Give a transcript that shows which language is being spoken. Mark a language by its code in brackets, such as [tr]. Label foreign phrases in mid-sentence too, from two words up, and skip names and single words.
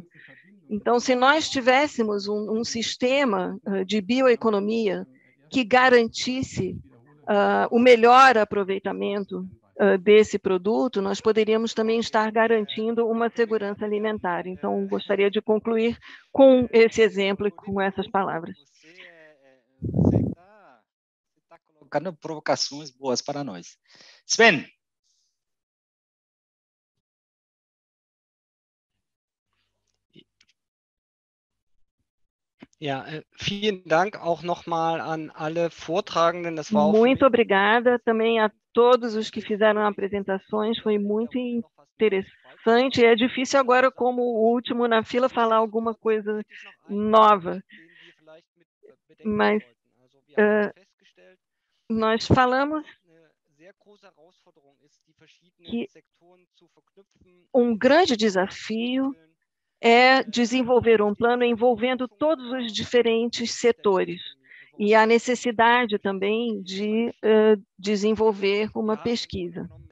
[pt] Então, se nós tivéssemos um sistema de bioeconomia que garantisse o melhor aproveitamento desse produto, nós poderíamos também estar garantindo uma segurança alimentar. Então, gostaria de concluir com esse exemplo e com essas palavras. Você está colocando provocações boas para nós. Sven. [de] Ja, vielen Dank auch nochmal an alle Vortragenden. Das war [pt] Muito obrigada também a todos os que fizeram apresentações, foi muito interessante. É difícil agora, como o último na fila, falar alguma coisa nova. Mas nós falamos que um grande desafio é desenvolver um plano envolvendo todos os diferentes setores e a necessidade também de desenvolver uma pesquisa.